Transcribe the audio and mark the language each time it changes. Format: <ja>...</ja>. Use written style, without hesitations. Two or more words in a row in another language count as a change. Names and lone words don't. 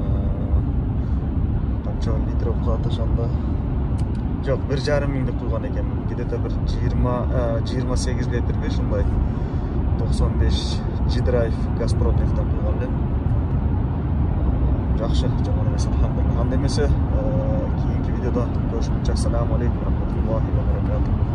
<ky>Литровка ошондо жок, 1,5 миңди куйган экен. Где-то bir 28 литрге ушундай 95 G-Drive Газпротнефтен куйган элем. Жакшы, жаман эмес, алхамдулилла. Анда эмесе, кийинки видеодо көрүшкөнчө,</ky> <ar>السلام عليكم، رحمة الله وبركاته.</ar>